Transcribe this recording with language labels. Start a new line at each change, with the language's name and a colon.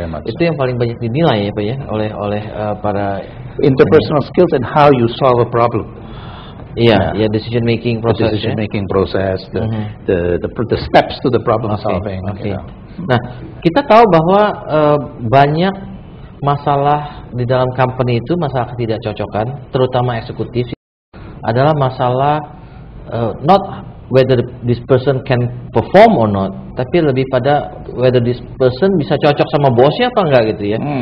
Indonesian: Itu yang paling banyak dinilai ya, Pak ya, oleh para
English: interpersonal skills and how you solve a problem. Iya, ya decision making process. The steps to the problem solving.
Indonesian: Nah, kita tahu bahwa banyak masalah di dalam company itu, masalah ketidakcocokan, terutama eksekutif, adalah masalah
English: not whether this person can perform or not,
Indonesian: tapi lebih pada
English: whether this person
Indonesian: bisa cocok sama bosnya apa enggak gitu ya.